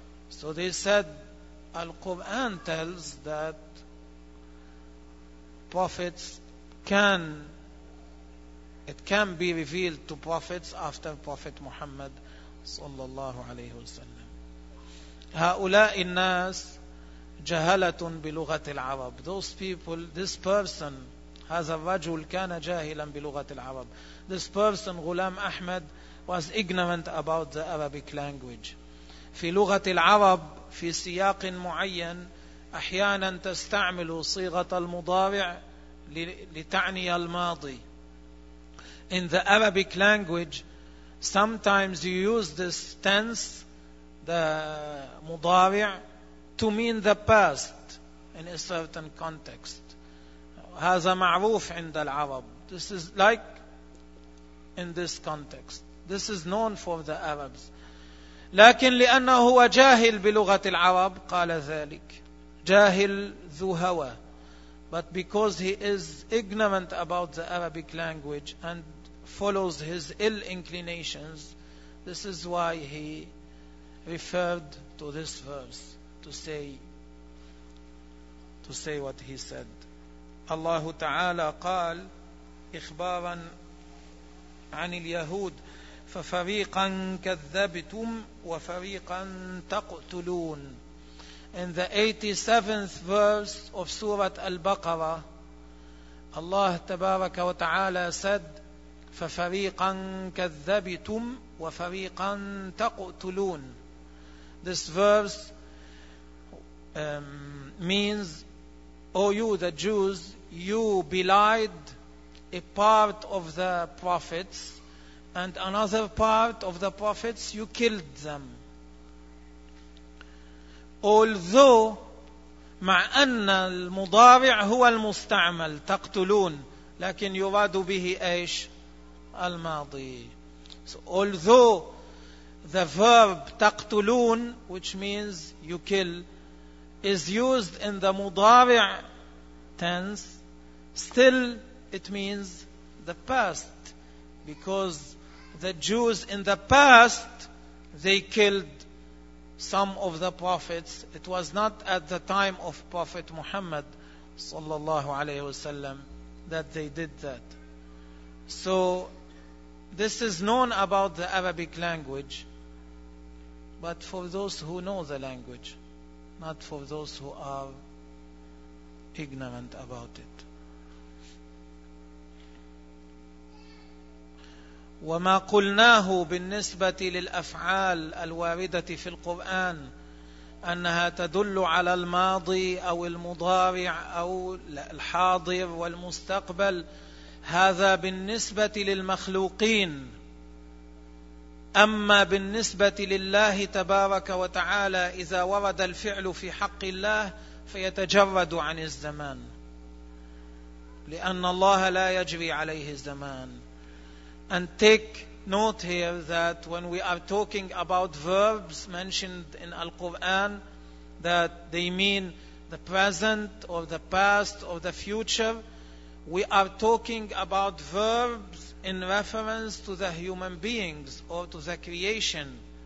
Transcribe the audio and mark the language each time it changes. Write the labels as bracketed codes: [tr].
[en] So they said Al-Quran tells that prophets can be revealed to prophets after Prophet Muhammad [ar] صلى الله عليه وسلم. هؤلاء الناس جهلة بلغة العرب. [en] Those people, this person, [ar] هذا الرجل كان جاهلا بلغة العرب. [en] This person, Ghulam Ahmad, was ignorant about the Arabic language. [ar] في لغة العرب في سياق معين أحيانا تستعمل صيغة المضارع لتعني الماضي. [en] In the Arabic language, sometimes you use this tense, the مضارع, to mean the past in a certain context. [ar] هذا معروف عند العرب. [en] This is like in this context. This is known for the Arabs. [ar] لكن لأنه هو جاهل بلغة العرب قال ذلك. جاهل ذو هوى. [en] But because he is ignorant about the Arabic language and follows his ill inclinations, this is why he referred to this verse to say what he said. [ar] Allah Ta'ala قال إخبارا عن اليهود: ففريقا كذبتم وفريقا تقتلون. [en] In the 87th verse of Surah Al-Baqarah, Allah Tabaraka wa Ta'ala said, [ar] فَفَرِيقًا كَذَّبِتُمْ وَفَرِيقًا تَقْتُلُونَ. [en] This verse means, O you, the Jews, you belied a part of the prophets, and another part of the prophets you killed them. Although [ar] مع أن المضارع هو المستعمل تقتلون، لكن يراد به إيش؟ الماضي. [en] So although the verb تقتلون which means you kill is used in the مضارع tense, still it means the past, because the Jews in the past they killed some of the prophets. It was not at the time of Prophet Muhammad sallallahu alayhi wasallam that they did that. So this is known about the Arabic language, but for those who know the language, not for those who are ignorant about it. [ar] وما قلناه بالنسبة للأفعال الواردة في القرآن أنها تدل على الماضي أو المضارع أو الحاضر والمستقبل، هذا بالنسبة للمخلوقين. أما بالنسبة لله تبارك وتعالى إذا ورد الفعل في حق الله فيتجرد عن الزمان، لأن الله لا يجري عليه الزمان. [en] And take note here that when we are talking about verbs mentioned in Al-Quran, that they mean the present or the past or the future, we are talking about verbs in reference to the human beings or to the creation.